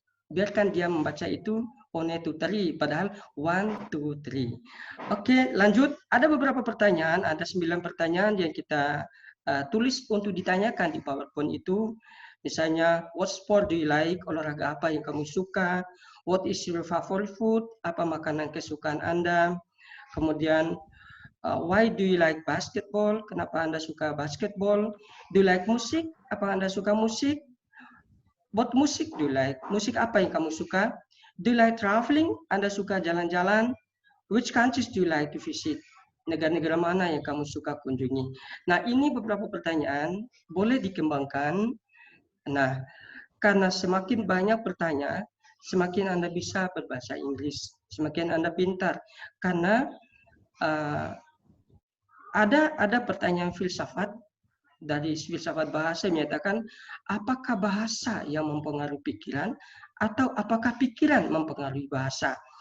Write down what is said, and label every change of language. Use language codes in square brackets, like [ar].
[id] Biarkan dia membaca itu 1, 2, 3, padahal 1, 2, 3. Oke, lanjut. Ada beberapa pertanyaan, ada 9 pertanyaan yang kita tulis untuk ditanyakan di PowerPoint itu. Misalnya, [en] what sport do you like? [id] Olahraga apa yang kamu suka? [en] What is your favorite food? [id] Apa makanan kesukaan Anda? Kemudian, [en] why do you like basketball? [id] Kenapa Anda suka basketball? [en] Do you like musik? [id] Apa Anda suka musik? [en] What music do you like? [id] Musik apa yang kamu suka? [en] Do you like traveling? [id] Anda suka jalan-jalan? [en] Which countries do you like to visit? [id] Negara-negara mana yang kamu suka kunjungi? Nah, ini beberapa pertanyaan boleh dikembangkan. Nah, karena semakin banyak pertanyaan, semakin Anda bisa berbahasa Inggris, semakin Anda pintar. Karena ada pertanyaan filsafat dari filsafat bahasa menyatakan apakah bahasa yang mempengaruhi pikiran atau apakah pikiran mempengaruhi bahasa.